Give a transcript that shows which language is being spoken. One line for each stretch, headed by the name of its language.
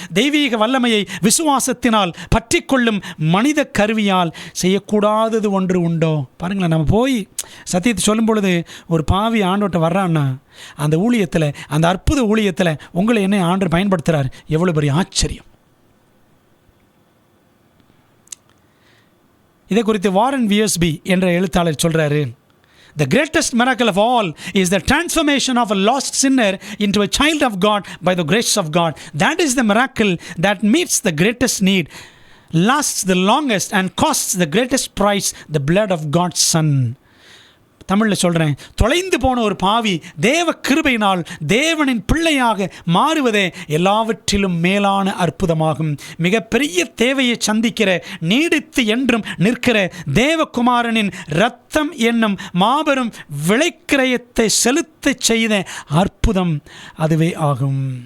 Tamil: தெய்வீக வல்லமையை விசுவாசத்தினால் பற்றி கொள்ளும் மனித கருவியால் செய்யக்கூடாதது ஒன்று உண்டோ? பாருங்களேன், நம்ம போய் சத்தியத்தை சொல்லும் பொழுது ஒரு பாவி ஆண்டவர்கிட்ட வர்றான்னா, அந்த ஊழியத்தில், அந்த அற்புத ஊழியத்தில் உங்களை என்ன ஆண்டவர் பயன்படுத்துகிறார்? எவ்வளோ பெரிய ஆச்சரியம்! இதை குறித்து வாரன் வியர்ஸ்பி என்ற எழுத்தாளர் சொல்கிறாரு,
English: The greatest miracle of all is the transformation of a lost sinner into a child of God by the grace of God. That is the miracle that meets the greatest need, lasts the longest and costs the greatest price, the blood of God's Son.
Tamil: தமிழில் சொல்கிறேன், தொலைந்து போன ஒரு பாவி தேவ கிருபையினால் தேவனின் பிள்ளையாக மாறுவதே எல்லாவற்றிலும் மேலான அற்புதமாகும். மிகப்பெரிய தேவையை சந்திக்கிற, நீடித்து என்றும் நிற்கிற தேவகுமாரனின் இரத்தம் என்னும் மாபெரும் விலைக்கிரயத்தை செலுத்த செய்த அற்புதம் அதுவே ஆகும்.